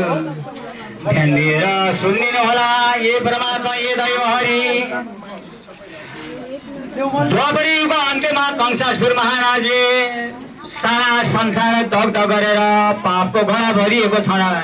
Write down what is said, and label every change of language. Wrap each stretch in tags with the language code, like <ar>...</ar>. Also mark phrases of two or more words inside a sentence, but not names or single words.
<ne>ध्यान दिएर सुनिदिनु होला। ये परमात्मा ये दैव हरि। द्रौपदी युगको अन्त्यमा कंसासुर महाराजले सारा संसार दग्ध गरेर पापको घडा भरिएको छ।</ne>